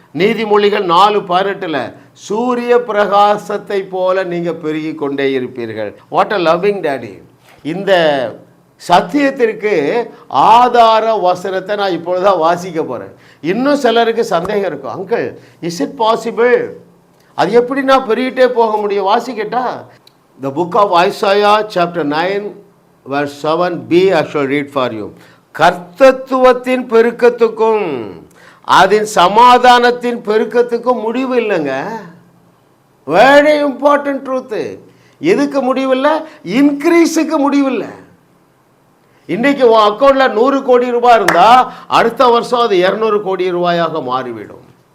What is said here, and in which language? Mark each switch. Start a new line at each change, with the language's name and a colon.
Tamil: நீதிமொழிகள் 4:18 சூரிய பிரகாசத்தை போல நீங்கள் பெருகி கொண்டே இருப்பீர்கள்.
English: What a loving daddy.
Tamil: இந்த சத்தியத்திற்கு ஆதார வசனத்தை நான் இப்பொழுதுதான் வாசிக்க போகிறேன். இன்னும் சிலருக்கு சந்தேகம் இருக்கும், அங்கிள்
English: is it possible,
Tamil: அது எப்படி நான் பெருகிட்டே போக முடியும்? வாசிக்கட்டா?
English: The book of Isaiah chapter 9 verse 7b I shall read for you.
Tamil: கர்த்தத்துவத்தின் பெருக்கத்துக்கும் அதன் சமாதானத்தின் பெருக்கத்துக்கும் முடிவு இல்லைங்க.
English: Very important truth.
Tamil: எதுக்கு முடிவில்லை? இன்க்ரீஸுக்கு முடிவில்லை. இன்றைக்கி உன் அக்கௌண்ட்டில் 100 கோடி ரூபாய் இருந்தால் அடுத்த வருஷம் அது 200 கோடி ரூபாயாக மாறிவிடும்.